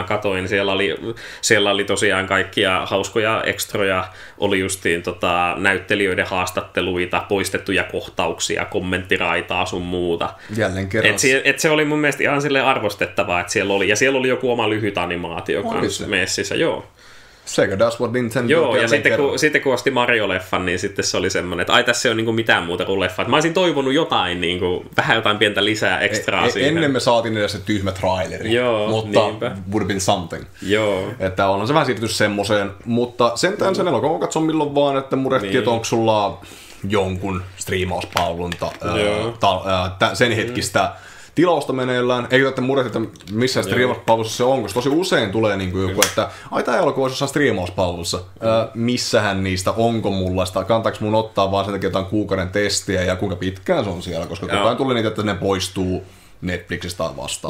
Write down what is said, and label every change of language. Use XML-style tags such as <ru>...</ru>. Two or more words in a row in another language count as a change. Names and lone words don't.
<fi>mä katoin, siellä oli tosiaan kaikkia hauskoja ekstroja, oli justiin näyttelijöiden haastatteluita, poistettuja kohtauksia, kommenttiraitaa sun muuta. Jälleen kerran. Et se oli mun mielestä ihan silleen arvostettavaa, että siellä oli, ja siellä oli joku oma lyhyt animaatio kanssa messissä, joo.</fi> <en>Sega does what Nintendo.</en> <fi>Joo, ja sitten kun osti Mario-leffan, niin sitten se oli semmoinen, että ai tässä ei ole niinku mitään muuta kuin leffa. Mä olisin toivonut jotain, niinku, vähän jotain pientä lisää ekstraa siihen. Ennen me saatiin edes se tyhmä traileri, mutta</fi> <en>would have been something.</en> <fi>Joo. Että ollaan se vähän siirtynyt semmoiseen, mutta sentään sen elokuvan katson milloin vaan, että murehtii, että onko sulla jonkun striimauspalvelun sen hetkistä tilausta meneillään, eikä tätä murehti, että missä striimauspalvelussa se on, koska tosi usein tulee niin kuin joku, että ai tää elokuva olisi jossain striimauspalvelussa, missähän niistä, onko mulla sitä, kantaako mun ottaa vaan sen takia jotain kuukauden testiä ja kuinka pitkään se on siellä, koska koko ajan tulee niitä, että ne poistuu Netflixistä vastaan.</fi>